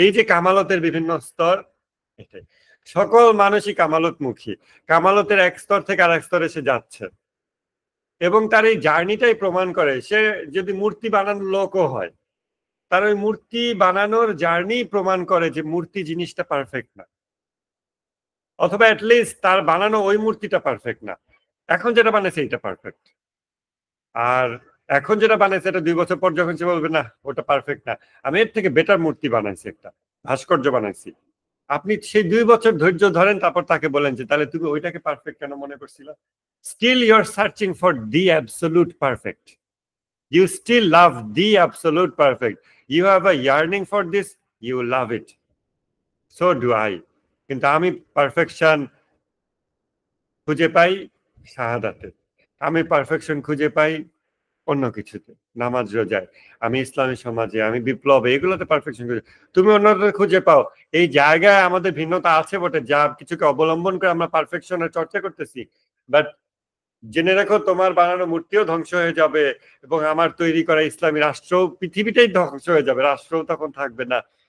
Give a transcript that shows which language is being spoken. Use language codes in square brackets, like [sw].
[bn] এই যে কামালতের বিভিন্ন স্তর, এটাই সকল মানুষই কামালতমুখী, কামালতের এক স্তর থেকে আর এক স্তরে সে যাচ্ছে, এবং তার এই জার্নিটাই প্রমাণ করে, সে যদি মূর্তি বানানোর লোকও হয়, তার ওই মূর্তি বানানোর জার্নি প্রমাণ করে যে মূর্তি জিনিসটা পারফেক্ট না, অথবা অ্যাটলিস্ট তার বানানো ওই মূর্তিটা পারফেক্ট না, এখন যেটা বানাইছে এটা পারফেক্ট। আর এখন যেটা বানাইছে এটা 2 বছর পর যখন সে বলবে না ওটা পারফেক্ট না, আমি এর থেকে বেটার মূর্তি বানাইছি, একটা ভাস্কর্য বানাইছি, আপনি সেই 2 বছর ধৈর্য ধরেন, তারপর তাকে বলেন যে তাহলে তুমি ওইটাকে পারফেক্ট কেন মনে করছিলা? [en] Still you are searching for the absolute perfect, you still love the absolute perfect, you have a yearning for this, you love it, so do I। [bn] কিন্তু আমি পারফেকশন খুঁজে পাই শাহাদাতে, আমি পারফেকশন খুঁজে পাই অন্য কিছুতে, নামাজ রোজায়, আমি ইসলামী সমাজে, আমি বিপ্লবে, এগুলোতে পারফেকশন খুঁজে, তুমি অন্যদের খুঁজে পাও। এই জায়গায় আমাদের ভিন্নতা আছে বটে, যা কিছুকে অবলম্বন করে আমরা পারফেকশনের চর্চা করতেছি, বাট জেনে রাখো তোমার বানানো মূর্তিও ধ্বংস হয়ে যাবে, এবং আমার তৈরি করা ইসলামী রাষ্ট্র, পৃথিবীটাই ধ্বংস হয়ে যাবে, রাষ্ট্রও তখন থাকবে না।